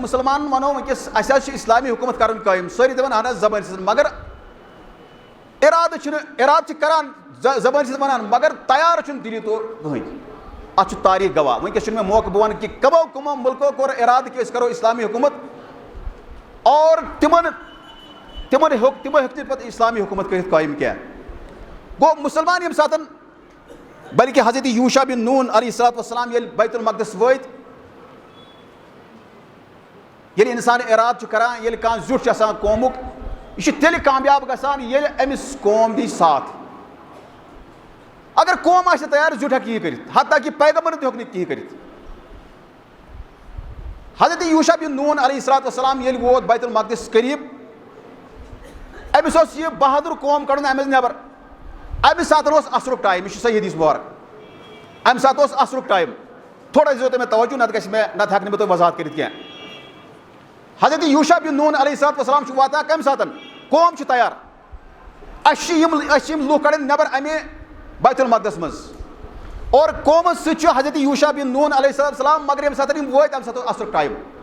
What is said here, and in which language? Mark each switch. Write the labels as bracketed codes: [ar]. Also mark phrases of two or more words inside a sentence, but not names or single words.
[ks] مُسلمانن وَنو وٕنکیٚس اَسہِ حظ چھِ اِسلامی حکوٗمت کرٕنۍ قٲیِم سٲری دَپان اہن حظ زبٲنۍ سۭتۍ مگر اِرادٕ چھِ کران زبٲنۍ سۭتۍ وَنان مگر تیار چھُنہٕ دِلی طور کٕہٕنۍ اَتھ چھُ تاریٖخ گواہ وٕنکیٚس چھُنہٕ مےٚ موقعہٕ بہٕ وَنہٕ کہِ کٕمو مُلکو کوٚر اِرادٕ کہِ أسۍ کرو اِسلامی حکوٗمت اور تِمو ہیوٚک نہٕ پَتہٕ اِسلامی حکوٗمت کٔرِتھ قٲیِم کینٛہہ گوٚو مُسلمان ییٚمہِ ساتہٕ بلکہِ حضرت یوٗشا بن نون [ar] علیہ الصلوۃ والسلام [ks] ییٚلہِ بیت المقدس وٲتۍ ییٚلہِ اِنسان اِرادٕ چھُ کران ییٚلہِ کانٛہہ زیُٹھ چھُ آسان قومُک یہِ چھُ تیٚلہِ کامیاب گژھان ییٚلہِ أمِس قوم دی ساتھ اگر قوم آسہِ تیار زیُٹھ ہٮ۪کہِ یہِ کٔرِتھ حتیٰ کہِ پیغمبر تہِ ہیوٚک نہٕ کِہیٖنۍ کٔرِتھ حضرت یوٗشا بن نون علیہ [ar] الصلوۃ والسلام [ks] ییٚلہِ ووت بیت المقدس قریٖب أمِس اوس یہِ بہادُر قوم کڑُن اَمہِ منٛز نٮ۪بر اَمہِ ساتہٕ اوس اثرُک ٹایم یہِ چھُ صحیح حدیٖث مُبارک اَمہِ ساتہٕ اوس اثرُک ٹایم تھوڑا دِیِو تُہۍ مےٚ توجہ نتہٕ ہٮ۪کہٕ نہٕ بہٕ تۄہہِ وضاحت کٔرِتھ کینٛہہ حضرت یوٗشا بن نون [ar] علیہ الصلوۃ والسلام [ks] چھُ واتان کمہِ ساتہٕ قوم چھُ تیار اَسہِ چھِ یِم لُکھ کڑٕنۍ نٮ۪بر اَمہِ بیت المقدس منٛز اور قومس سۭتۍ چھُ حضرت یوٗشا بن نون [ar] علیہ الصلوۃ والسلام [ks] مگر ییٚمہِ ساتہٕ یِم وٲتۍ تَمہِ ساتہٕ اوس اثرُک ٹایم